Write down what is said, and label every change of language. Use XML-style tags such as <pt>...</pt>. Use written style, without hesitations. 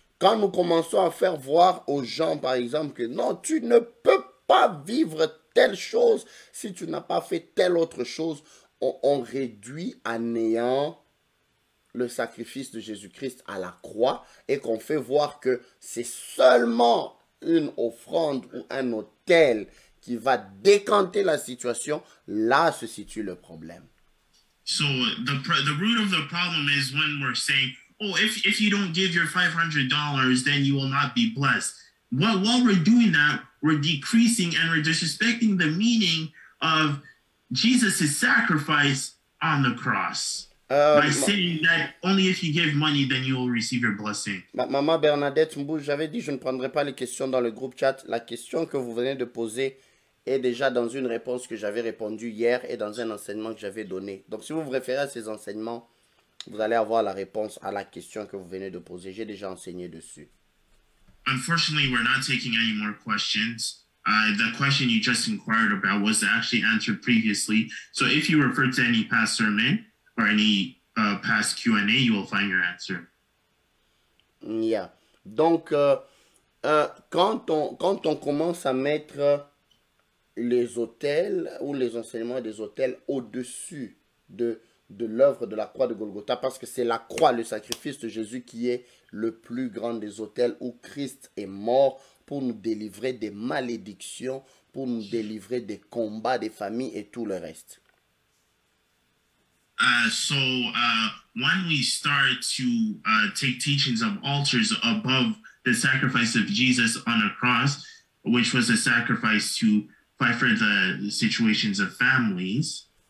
<fr>Quand nous commençons à faire voir aux gens, par exemple, que non, tu ne peux pas vivre telle chose si tu n'as pas fait telle autre chose, on réduit à néant le sacrifice de Jésus-Christ à la croix et qu'on fait voir que c'est seulement une offrande ou un autel qui va décanter la situation, là se situe le problème.</fr> <en>So the root of the problem is when we're saying, oh, if you don't give your $500, then you will not be blessed. While we're doing that, we're decreasing and we're disrespecting the meaning of Jesus' sacrifice on the cross. By saying that only if you give money, then you will receive your blessing.</en> <fr>Maman Bernadette Mbou, j'avais dit je ne prendrai pas les questions dans le groupe chat. La question que vous venez de poser est déjà dans une réponse que j'avais répondue hier et dans un enseignement que j'avais donné. Donc si vous vous référez à ces enseignements, vous allez avoir la réponse à la question que vous venez de poser. J'ai déjà enseigné dessus.</fr> <en>Unfortunately, we're not taking any more questions. The question you just inquired about was actually answered previously. So if you refer to any past sermon or any past Q&A, you will find your answer. Yeah.</en> <fr>Donc, quand on commence à mettre les autels ou les enseignements des autels au-dessus de l'œuvre de la croix de Golgotha, parce que c'est la croix, le sacrifice de Jésus qui est le plus grand des autels où Christ est mort pour nous délivrer des malédictions, pour nous délivrer des combats des familles et tout le reste.</fr> <en>So when we start to take teachings of altars above the sacrifice of Jesus on a cross, which was a sacrifice to fight for the situations of families.</en>